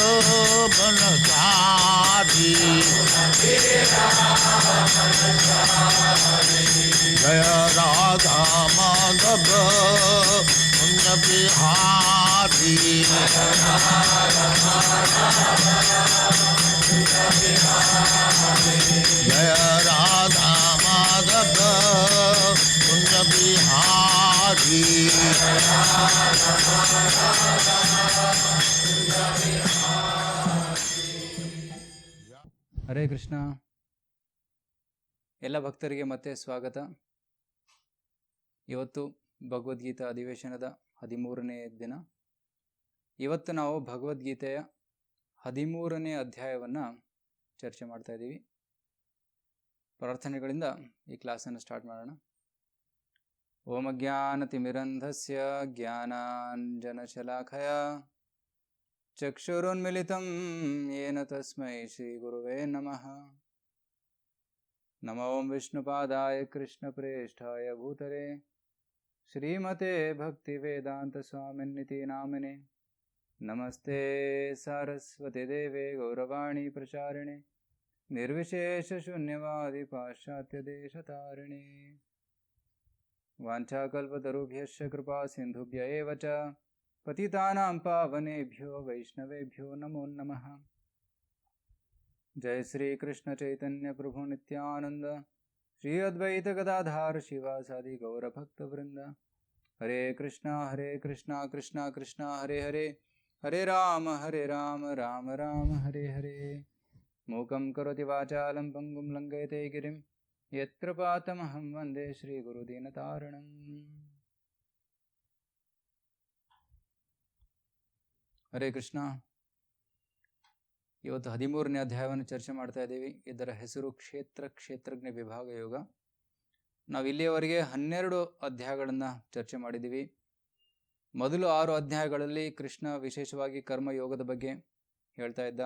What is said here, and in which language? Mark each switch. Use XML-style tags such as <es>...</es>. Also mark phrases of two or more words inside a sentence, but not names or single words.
<hi>बनचारी जय राधा माधव कुंज बिहारी जय राधा माधव कुंज बिहारी</hi> <kn>ಹರೇ ಕೃಷ್ಣ. ಎಲ್ಲ ಭಕ್ತರಿಗೆ ಮತ್ತೆ ಸ್ವಾಗತ. ಇವತ್ತು ಭಗವದ್ಗೀತಾ ಅಧಿವೇಶನದ 13ನೇ ದಿನ. ಇವತ್ತು ನಾವು ಭಗವದ್ಗೀತೆಯ 13ನೇ ಅಧ್ಯಾಯವನ್ನು ಚರ್ಚೆ ಮಾಡ್ತಾ ಇದ್ದೀವಿ. ಪ್ರಾರ್ಥನೆಗಳಿಂದ ಈ ಕ್ಲಾಸನ್ನು ಸ್ಟಾರ್ಟ್ ಮಾಡೋಣ.</kn> <sa>ಓಂ ಅಜ್ಞಾನತಿಮಿರಂಧಸ್ಯ ಜ್ಞಾನಾಂಜನಶಲಾಖಯ ಚಕ್ಷುರುನ್ಮಿಲಿತಂ ಯೇನ ತಸ್ಮೈ ಶ್ರೀ ಗುರುವೇ ನಮಃ. ನಮೋ ವಿಷ್ಣುಪಾದಾಯ ಕೃಷ್ಣಪ್ರೇಷ್ಠಾಯ ಭೂತಲೆ ಶ್ರೀಮತೆ ಭಕ್ತಿವೇದಾಂತ ಸ್ವಾಮಿನ್ನಿತಿ ನಾಮಿನೆ. ನಮಸ್ತೆ ಸಾರಸ್ವತಿ ದೇವೆ ಗೌರವಾಣಿ ಪ್ರಚಾರಿಣೆ ನಿರ್ವಿಶೇಷ ಶೂನ್ಯವಾದಿ ಪಾಶ್ಚಾತ್ಯ ದೇಶತಾರಿಣೆ. ವಾಂಛಾಕಲ್ಪತರುಭ್ಯಶ್ಚ ಕೃಪಾ ಸಿಂಧುಭ್ಯ ಏವ ಚ ಪತಿತಾನಾಂ ಪಾವನೇಭ್ಯೋ ವೈಷ್ಣವೇಭ್ಯೋ ನಮೋ ನಮಃ. ಜಯ ಶ್ರೀ ಕೃಷ್ಣ ಚೈತನ್ಯ ಪ್ರಭು ನಿತ್ಯಾನಂದ ಶ್ರೀ ಅದ್ವೈತ ಗದಾಧಾರ ಶಿವಾಸಾದಿ ಗೌರಭಕ್ತವೃಂದ. ಹರೇ ಕೃಷ್ಣ ಕೃಷ್ಣ ಕೃಷ್ಣ ಹರೇ ಹರೇ ಹರೇ ರಾಮ ರಾಮ ರಾಮ ಹರೇ ಹರೇ. ಮೂಕಂ ಕರೋತಿ ವಾಚಾಲಂ ಪಂಗುಂ ಲಂಘಯತೆ ಗಿರಿಂ ಯತ್ರ ಪಾತಮಹಂ ವಂದೇ ಶ್ರೀ ಗುರುದೀನತಾರಣಂ.</sa> <kn>ಹರೇ ಕೃಷ್ಣ. ಇವತ್ತು 13ನೇ ಅಧ್ಯಾಯವನ್ನು ಚರ್ಚೆ ಮಾಡ್ತಾ ಇದ್ದೀವಿ. ಇದರ ಹೆಸರು ಕ್ಷೇತ್ರಜ್ಞ ವಿಭಾಗ ಯೋಗ. ನಾವು ಇಲ್ಲಿಯವರೆಗೆ 12 ಅಧ್ಯಾಯಗಳನ್ನು ಚರ್ಚೆ ಮಾಡಿದ್ದೀವಿ. ಮೊದಲು 6 ಅಧ್ಯಾಯಗಳಲ್ಲಿ ಕೃಷ್ಣ ವಿಶೇಷವಾಗಿ ಕರ್ಮಯೋಗದ ಬಗ್ಗೆ ಹೇಳ್ತಾ ಇದ್ದ.</kn>